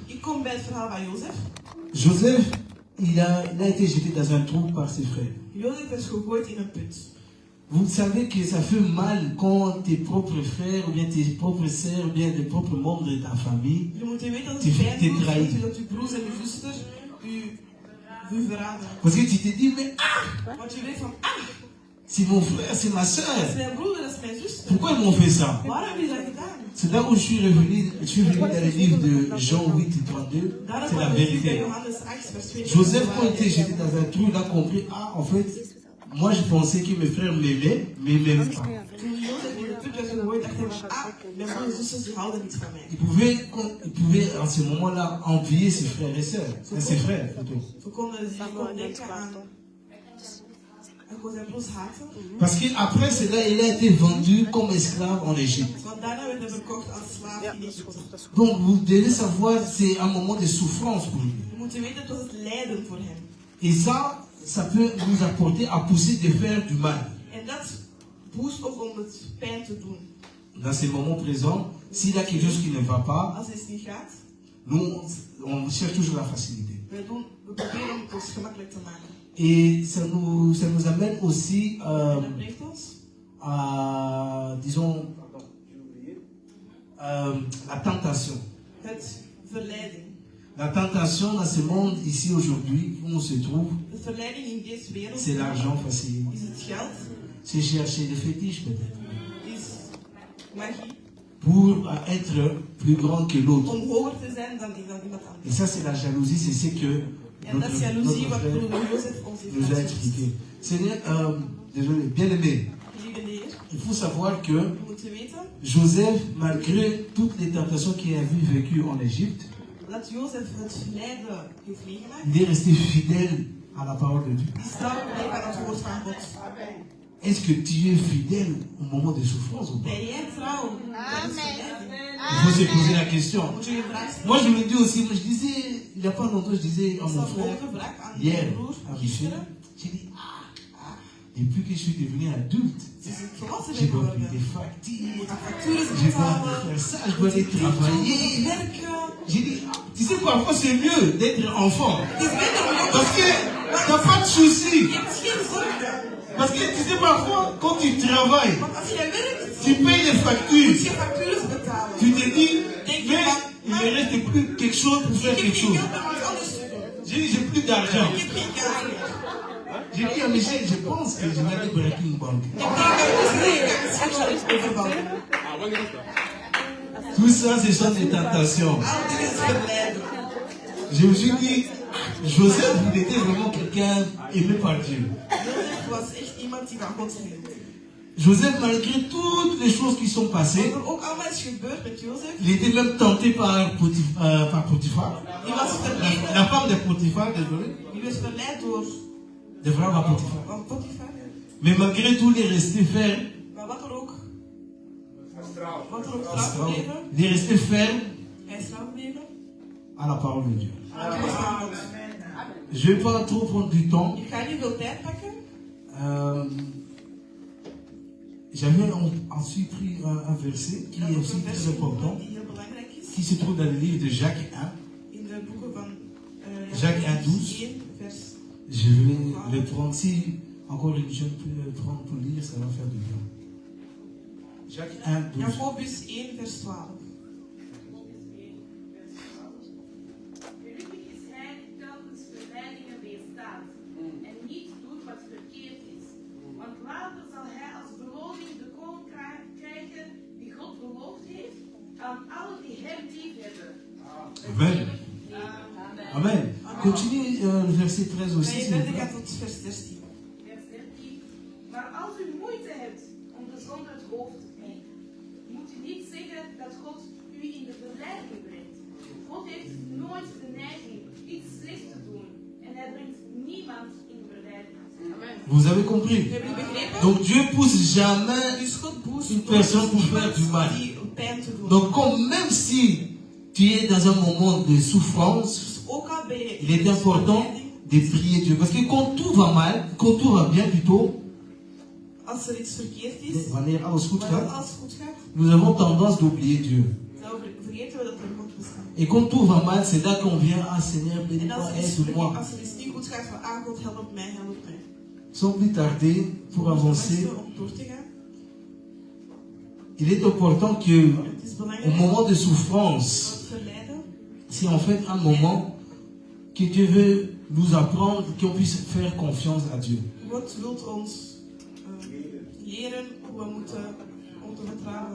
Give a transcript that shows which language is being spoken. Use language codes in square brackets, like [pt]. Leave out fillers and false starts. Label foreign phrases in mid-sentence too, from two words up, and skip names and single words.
[nl] kom bij het verhaal van Jozef. [fr] Joseph, il a été jeté dans un trou par ses frères. [nl] Jozef is gegooid in een put. [fr] Vous savez que ça fait mal quand tes propres frères, ou bien tes propres sœurs, ou bien les propres membres de ta famille, [nl] Je moet weten dat te het pijn doet [fr] trahissent. [nl] dat uw broers en uw zusters u verraden. [fr] Parce que tu te dis, mais [nl] Want je weet van, [fr] c'est mon frère, c'est ma [nl] dat is [fr] sœur. [nl] mijn broer, dat is mijn zuster. [fr] Pourquoi ils m'ont fait ça? [nl] Waarom heb je dat gedaan? [fr] C'est là où je suis revenu dans le livre de Jean 8, 32. [nl] Daarom [fr] C'est la [nl] kwam ik nu bij [fr] vérité. [nl] Johannes 8, vers 2. [fr] Joseph, quand il était jeté dans un trou, il a compris, en fait, moi je pensais que mes frères m'aimaient, mais ils m'aimaient pas. [nl] Toen Jozef in de put werd gegooid, dacht hij van, mijn broers en zusters die houden niet van mij. [fr] Il pouvait en ce moment-là envier ses frères et sœurs, ses frères plutôt. [nl] Ze konden denken aan zijn broers haten. [fr] Parce qu'après cela, il a été vendu comme esclave en Égypte. [nl] Want daarna werd hij verkocht als slaaf in Egypte. [fr] Donc vous devez savoir, c'est un moment de souffrance pour lui. [nl] Je moet weten, dat was het lijden voor hem. [fr] Et ça peut nous apporter à pousser de faire du mal. [nl] En dat boost ook om het pijn te doen. [fr] Dans ces moments présents, s'il y a quelque chose qui ne va pas, [nl] Als het niet gaat, [fr] nous, on cherche toujours la facilité. [nl] we proberen om het ons gemakkelijk te maken. [fr] Et ça nous amène aussi [nl] Dat brengt ons [fr] à, disons, la tentation. [nl] het verleiding. [fr] La tentation dans ce monde ici aujourd'hui où on se trouve, [nl] De verleiding in deze wereld [fr] c'est l'argent facile. [nl] is het geld, [fr] C'est chercher le fétiche peut-être. [nl] is magie, [fr] Pour être plus grand que l'autre. [nl] om hoger te zijn dan iemand [fr] Et [nl] anders. [fr] ça c'est la jalousie, c'est ce que [nl] En dat is jaloezie wat [fr] frère [nl] broeder Jozef ons heeft [fr] nous a [nl] laten [fr] expliqué. [nl] zien. [fr] Seigneur, désolé, bien aimé, [nl] Lieve Heer, [fr] il faut savoir que [nl] je moet weten [fr] Joseph, malgré toutes les tentations qu'il a vécues en Égypte, [nl] dat Jozef het lijden heeft meegemaakt. [fr] il est resté fidèle à la parole de Dieu. [nl] Die is trouw gebleven aan het woord van God. [fr] Est-ce que tu es fidèle au moment de souffrance ou pas? [nl] Ben jij trouw? Dat is verleiding. [fr] Il faut se poser la question. [nl] Moet je je vraag stellen. [fr] Moi je me dis aussi, je disais, il n'y a pas longtemps, je disais à [nl] Ik [fr] mon [nl] stel [fr] frère, [nl] ook een vraag aan [fr] hier, [nl] mijn broer, [fr] à Michel, [nl] gisteren. [fr] j'ai dit, depuis que je suis devenu adulte, [nl] Ze is volwassen [fr] je dois [nl] geworden. [fr] payer des factures, [nl] Je moet de facturen [fr] je dois [nl] betalen. [fr] faire ça, je dois aller travailler. [nl] Werken. [fr] J'ai dit, tu sais, parfois c'est mieux d'être enfant. [nl] Het is beter om jong [fr] Parce que t'as pas de soucis. [nl] Je hebt geen zorgen. [fr] Parce que tu sais, parfois, quand tu travailles, [nl] Want als jij werkt, [fr] tu payes les [nl] moet [fr] factures. [nl] je facturen betalen. [fr] Tu te dis, mais il ne reste plus quelque chose pour faire [nl] Ik heb [fr] quelque [nl] geen [fr] chose. [nl] geld om iets anders te doen. [fr] J'ai dit, j'ai plus d'argent. [nl] Ik heb geen geld meer. [fr] J'ai dit à Michel, je pense que je vais aller braquer une banque. [nl] Ik denk dat het is misschien wel iets overvallen. [fr] Tout ça, ce sont des tentations. [nl] Al dit is verleiden. [fr] Je me suis dit, Joseph, il était vraiment quelqu'un aimé par Dieu. [nl] Jozef was echt iemand die van God hield. [fr] Joseph, malgré toutes les choses qui sont passées, [nl] Wat er ook allemaal is gebeurd met Jozef, [fr] il était même tenté par Potiphar. [nl] die was verleid. [fr] La femme de Potiphar, désolé. [nl] Die werd verleid door De vrouw van Potiphar. Potifar. [fr] Mais malgré tout, il est resté ferme. [nl] Maar wat er ook trouw gebleven, [fr] Il est resté ferme [nl] hij is trouw gebleven [fr] à la parole de Dieu. [nl] aan het woord van God. [fr] Je ne vais pas trop prendre du temps. [nl] Ik ga niet veel tijd pakken. [fr] J'avais ensuite pris un verset qui est aussi très important, [nl] Die heel belangrijk is. [fr] qui se trouve dans le livre de Jacques 1. [nl] In de boeken van [fr] Jacques 1:12. [nl] 1 vers. [fr] Je vais le prendre. Si encore une jeune peut le prendre pour lire, ça va faire du bien. Jacques 1, 12. [nl] Jacobus 1 vers 12. Gelukkig is hij die telkens verleidingen weerstaat en niet doet wat verkeerd is. Want later zal hij als beloning de koninkrijk krijgen die God beloofd heeft aan allen die hem lief hebben. Amen. Amen. [fr] Continue le verset 13 aussi. [nl] Ga je [fr] s'il vous [nl] verder [fr] plaît. [nl] gaat tot vers 16. Vers 13. Maar als u moeite hebt om de zonde het hoofd te bieden, moet u niet zeggen dat God u in de verleiding brengt. God heeft nooit de neiging iets slechts te doen en hij brengt niemand in verleiding. Amen. [fr] Vous avez compris? [nl] Heb je begrepen? [fr] Donc Dieu pousse jamais [nl] Dus God boost [fr] une personne pour faire du mal. [nl] die pijn te doen. [fr] Donc comme même si tu es dans un moment de souffrance, [nl] Dus ook al ben je [fr] il est important de prier Dieu. Parce que quand tout va mal, quand tout va bien plutôt, [nl] als er iets verkeerd is, wanneer alles goed maar als gaat, alles goed gaat, [fr] nous avons tendance d'oublier Dieu. [nl] dan vergeten we dat er God staan. [fr] Et quand tout va mal, c'est là qu'on vient, ah Seigneur, [nl] En [fr] bénis-moi, [nl] als [fr] aide-moi. [nl] er iets niet goed gaat, van ah God, help mij, help mij. [fr] Sans plus tarder, pour avancer, [nl] Om door te gaan. [fr] il est important que, [nl] Het is [fr] au [nl] belangrijk [fr] moment de [nl] dat [fr] souffrance, [nl] het verlijden, [fr] c'est en fait un moment que Dieu veut nous apprendre qu'on puisse faire confiance à Dieu. [nl] God wilt ons leren hoe we moeten om te vertrouwen.